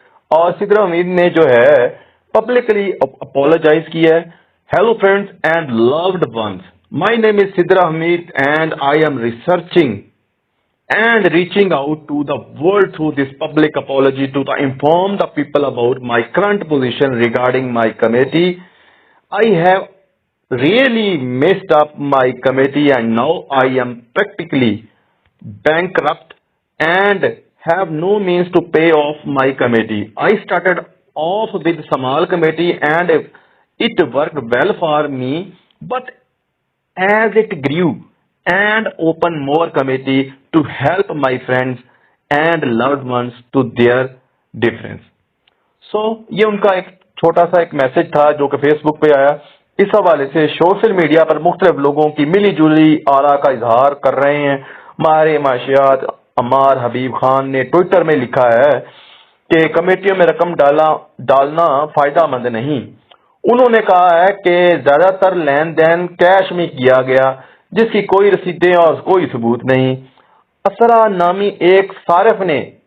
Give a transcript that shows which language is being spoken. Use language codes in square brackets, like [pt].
[ur] اور سدرا حمید نے جو ہے پبلکلی اپولوجائز کیا ہے۔ [en] Hello friends and loved ones, my name is Sidra Hameed and I am researching and reaching out to the world through this public apology to inform the people about my current position regarding my committee. I have really messed up my committee and now I am practically bankrupt and have no means to pay off my committee. I started off with small committee and it worked well for me, but as it grew and open more committee to help my friends and loved ones to their difference. [ur] So یہ ان کا ایک چھوٹا سا ایک message تھا جو کہ face بک پہ آیا۔ اس حوالے سے سوشل میڈیا پر مختلف لوگوں کی ملی جلی آراء کا اظہار کر رہے ہیں۔ ماہر معاشیات عمار حبیب خان نے ٹویٹر میں لکھا ہے کہ کمیٹیوں میں رقم ڈالنا فائدہ مند نہیں۔ انہوں نے کہا ہے کہ زیادہ تر لین دین کیش میں کیا گیا جس کی کوئی رسیدیں اور کوئی ثبوت نہیں۔ اسرا نامی ایک صارف نے